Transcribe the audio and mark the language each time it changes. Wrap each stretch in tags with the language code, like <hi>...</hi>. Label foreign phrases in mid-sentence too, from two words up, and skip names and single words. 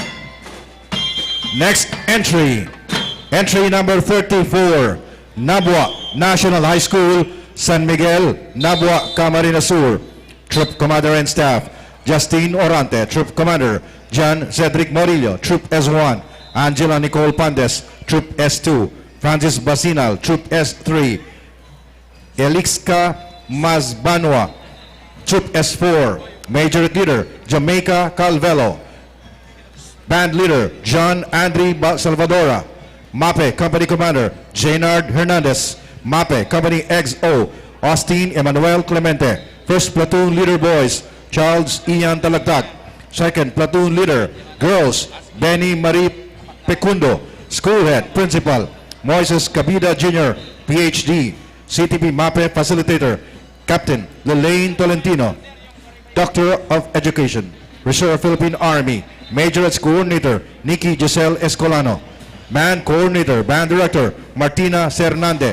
<en>Next entry, entry number 34, Nabua National High School, San Miguel, Nabua, Camarines Sur. Troop Commander and Staff, Justine Orante. Troop Commander, John Cedric Morillo. Troop S1, Angela Nicole Pandes. Troop S2, Francis Basinal. Troop S3, Elixka Mazbanwa. Troop S4, Major Leader, Jamaica Calvelo. Band Leader, John Andre Salvadora. MAPEH Company Commander, Jaynard Hernandez. MAPEH Company XO, Austin Emmanuel Clemente. First Platoon Leader Boys, Charles Ian Talagtag. Second Platoon Leader Girls, Benny Marie Pecundo. School Head, Principal, Moises Cabida Jr., PhD. CTP MAPEH Facilitator, Captain Lelaine Tolentino. Doctor of Education, Reserve Philippine Army. Majorettes Coordinator, Nikki Giselle Escolano. Band Coordinator, Band Director, Martina Cernande.</en>